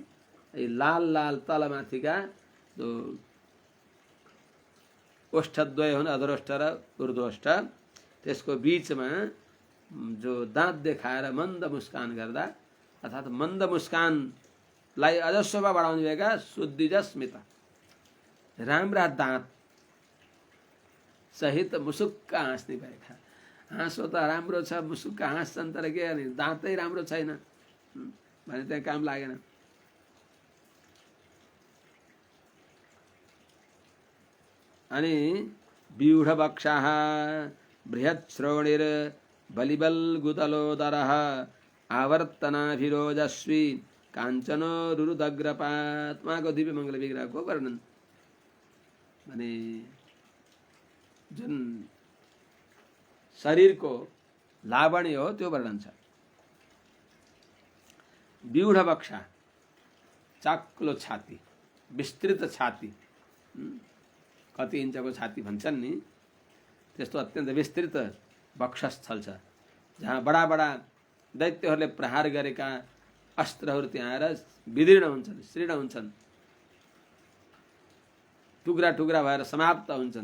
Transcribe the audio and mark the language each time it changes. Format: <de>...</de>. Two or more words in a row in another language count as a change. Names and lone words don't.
<ne>लाल लाल तलमाथिका जो ओष्ठद्वय हुन् अधरोष्ठ र ऊर्ध्वोष्ठ त्यसको बीचमा जो दाँत देखाएर मन्द मुस्कान गर्दा अर्थात मन्द मुस्कानलाई अझ शोभा बढाउने भएका शुद्धिजस्मित राम्रा दाँत सहित मुसुक्क हाँस्ने भएका। हाँसो त राम्रो छ मुसुक्क हाँस्छन् तर के गर्ने दाँतै राम्रो छैन भने त्यहाँ काम लागेन।</ne> <sa>अनि व्यूढ वक्षाः बृहत् श्रोणिर बलिबल गुतलोदरः आवर्तनाभिरोजस्वी काञ्चनो रुरुदग्रपात।</sa> <ne>उहाँको दिव्य मङ्गल विग्रहको वर्णन भने जुन शरीरको लावण्य हो त्यो वर्णन छ। व्यूढ वक्षा चाक्लो छाती विस्तृत छाती कति इन्चको छाती भन्छन् नि त्यस्तो अत्यन्त विस्तृत वक्षस्थल छ जहाँ बडा बडा दैत्यहरूले प्रहार गरेका अस्त्रहरू त्यहाँ आएर विदीर्ण हुन्छन् श्रीर्ण हुन्छन् टुक्रा टुक्रा भएर समाप्त हुन्छन्।</ne>